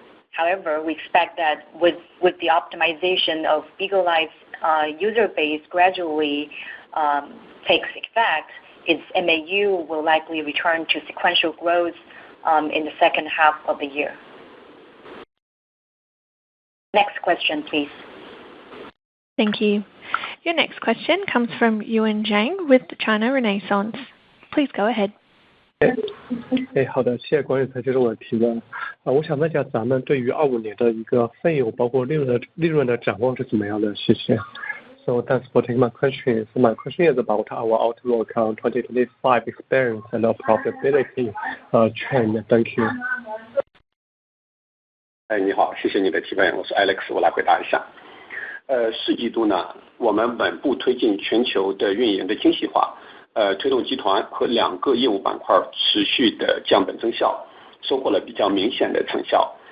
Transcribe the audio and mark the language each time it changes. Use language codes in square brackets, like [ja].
[en] However, we expect that with the optimization of Bigo Live's user base gradually takes effect, its MAU will likely return to sequential growth in the second half of the year. Next question, please. Thank you. Your next question comes from Yuan Zhang with China Renaissance. Please go ahead. [zh] 好的，谢谢管理层接受我的提问。我想问一下，咱们对于25年的一个费用包括利润的展望是怎么样的？谢谢。 [en] So thanks for taking my question. So my question is about our outlook on 2025 experience and our profitability trend. Thank you. [zh] 你好，谢谢你的提问，我是 Alex， 我来回答一下。四季度呢，我们稳步推进全球的运营的精细化，推动集团和2个业务板块持续的降本增效，收获了比较明显的成效。